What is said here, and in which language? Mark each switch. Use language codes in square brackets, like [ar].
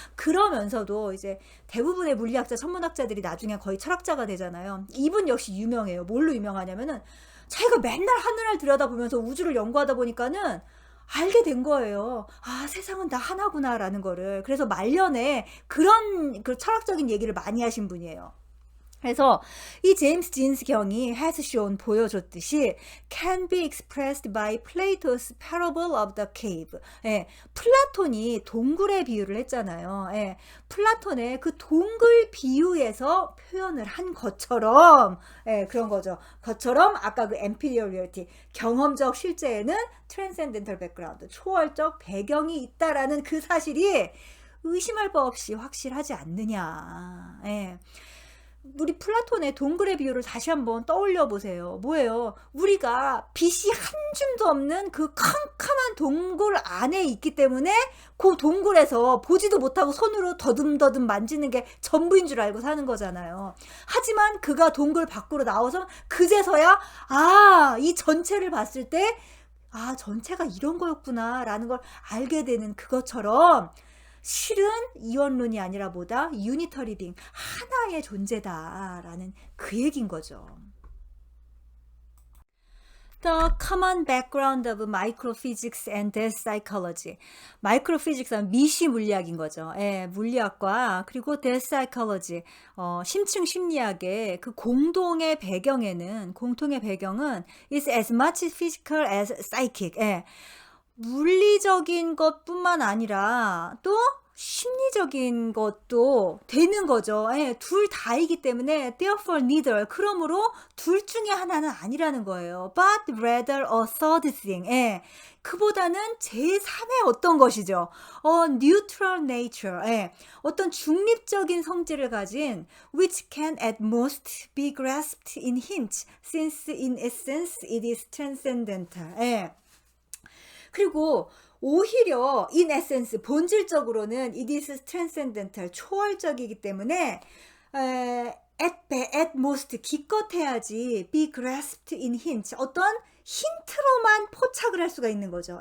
[ko] 그러면서도 이제 대부분의 물리학자, 천문학자들이 나중에 거의 철학자가 되잖아요. 이분 역시 유명해요. 뭘로 유명하냐면은 자기가 맨날 하늘을 들여다보면서 우주를 연구하다 보니까는 알게 된 거예요. 아, 세상은 다 하나구나라는 거를. 그래서 말년에 그런 그 철학적인 얘기를 많이 하신 분이에요. 그래서 이 제임스 진스 경이 [en] has shown [ko] 보여줬듯이 [en] can be expressed by Plato's parable of the cave. [ko] 예, 플라톤이 동굴의 비유를 했잖아요. 예, 플라톤의 그 동굴 비유에서 표현을 한 것처럼, 예, 그런 거죠. 것처럼 아까 그 [en] empirical reality, [ko] 경험적 실제에는 [en] transcendental background, [ko] 초월적 배경이 있다라는 그 사실이 의심할 바 없이 확실하지 않느냐. 예. 우리 플라톤의 동굴의 비유를 다시 한번 떠올려 보세요. 뭐예요? 우리가 빛이 한 줌도 없는 그 캄캄한 동굴 안에 있기 때문에 그 동굴에서 보지도 못하고 손으로 더듬더듬 만지는 게 전부인 줄 알고 사는 거잖아요. 하지만 그가 동굴 밖으로 나와서 그제서야 이 전체를 봤을 때 전체가 이런 거였구나 라는 걸 알게 되는 그것처럼 실은 이원론이 아니라 뭐다? 유니터리 빙, 하나의 존재다라는 그 얘기인 거죠. [en] The common background of microphysics and death psychology. [ko] 마이크로피직스는 미시 물리학인 거죠. 예, 물리학과 그리고 death psychology, 심층 심리학의 그 공통의 배경은 [en] is as much physical as psychic. [ko] 예. 물리적인 것뿐만 아니라 또 심리적인 것도 되는 거죠. 예, 둘 다이기 때문에 [en] therefore neither, [ko] 그러므로 둘 중에 하나는 아니라는 거예요. [en] but rather a third thing. [ko] 예, 그보다는 제3의 어떤 것이죠. [en] neutral nature. [ko] 예, 어떤 중립적인 성질을 가진 [en] which can at most be grasped in hints since in essence it is transcendental. [ko] 예. 그리고 오히려 [en] in essence, [ko] 본질적으로는 [en] it is transcendental, [ko] 초월적이기 때문에 [en] at most, [ko] 기껏해야지 [en] be grasped in hints, [ko] 어떤 힌트로만 포착을 할 수가 있는 거죠.